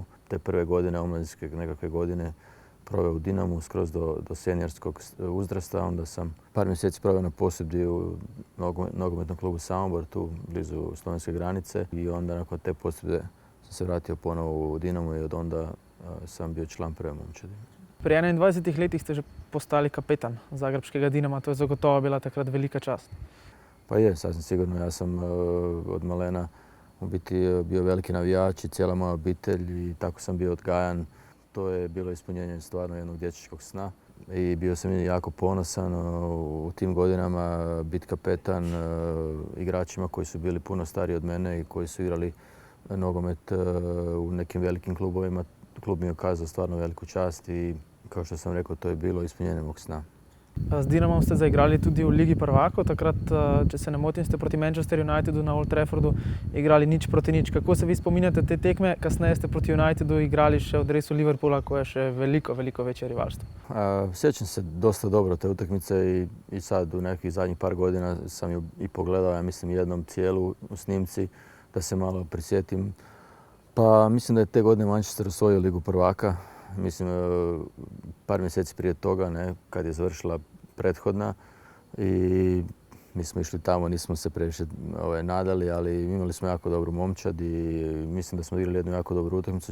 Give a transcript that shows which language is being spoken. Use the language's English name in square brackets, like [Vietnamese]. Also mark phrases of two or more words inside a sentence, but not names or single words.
[Croatian] Te prve godine, omladinske nekakve godine, proveo u Dinamu skroz do seniorskog uzrasta. Onda sam par mjeseci proveo na posudbi u nogometnom klubu Samobor, tu blizu slovenske granice. I onda nakon te posudbe sam se vratio ponovo u Dinamo i od onda sam bio član prve momčadi. [Slovenian] Pri 21 letih ste že postali kapetan zagrebškega Dinama. To je zagotovo bila takrat velika čast. [Croatian] Pa je, sasvim sigurno. Ja sam od malena u biti bio veliki navijač i cijela moja obitelj, i tako sam bio odgajan. To je bilo ispunjenje stvarno jednog dječačkog sna i bio sam jako ponosan u tim godinama biti kapetan igračima koji su bili puno stariji od mene i koji su igrali nogomet u nekim velikim klubovima. Klub mi je ukazao stvarno veliku čast i, kao što sam rekao, to je bilo ispunjenje mog sna. [Slovenian] Z Dinamom ste zaigrali tudi v Ligi prvakov. Takrat, če se ne motim, ste proti Manchester Unitedu na Old Traffordu igrali 0-0. Kako se vi spominjate te tekme? Kasneje ste proti Unitedu igrali še v dresu Liverpoola, ko je še veliko večje rivalstvo. [Croatian] Sjećam se dosta dobro te utakmice i sad u nekih zadnjih par godina sam ju i pogledao, ja mislim, jednom cijelu u snimci, da se malo prisjetim. Pa mislim da je te godine Manchester osvojio Ligu prvaka. Mislim, par mjeseci prije toga, ne, kad je završila prethodna, i mi smo išli tamo, nismo se previše nadali, ali imali smo jako dobru momčad i mislim da smo igrali jednu jako dobru utakmicu.